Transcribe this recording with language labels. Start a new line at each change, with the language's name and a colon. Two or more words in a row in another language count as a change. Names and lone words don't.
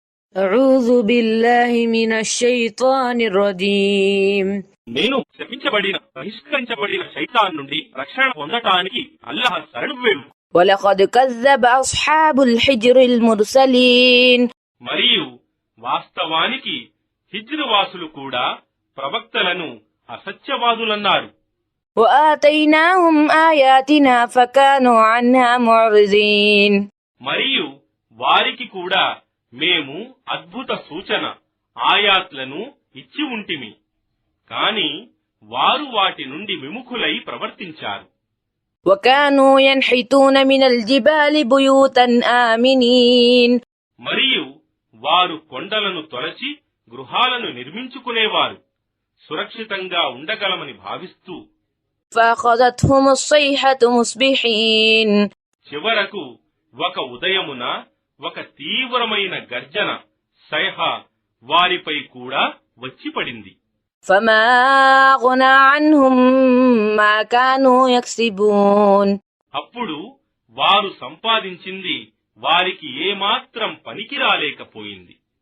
Arabic: أعوذ بالله من الشيطان الرجيم.
Telugu: నేను శపించబడిన బహిష్కరించబడిన శైతాన్ నుండి రక్షణ పొందటానికి అల్లాహ్ శరణు వేడు.
Arabic: ولقد كذب أصحاب الحجر المرسلين.
Telugu: మరియు వాస్తవానికి హిజ్ర్ వాసులు కూడా ప్రవక్తలను అసత్యవాదులన్నారు.
Arabic: وآتيناهم آياتنا فكانوا عنها معرضين.
Telugu: మరియు వారికి కూడా మేము అద్భుత సూచన ఆయాత్లను ఇచ్చి ఉంటిమి, కాని వారు వాటి నుండి విముఖులై ప్రవర్తించారు.
Arabic: وكانوا ينحتون من الجبال بيوتا آمنين.
Telugu: మరియు వారు కొండలను తొలచి గృహాలను నిర్మించుకునేవారు, సురక్షితంగా ఉండగలమని భావిస్తూ.
Arabic: فأخذتهم الصيحة مصبحين.
Telugu: చివరకు ఒక ఉదయమున ఒక తీవ్రమైన గర్జన సైహ వారిపై కూడా వచ్చి పడింది.
Arabic: فما أغنى عنهم ما كانوا يكسبون.
Telugu: అప్పుడు వారు సంపాదించింది వారికి ఏమాత్రం పనికి రాలేకపోయింది.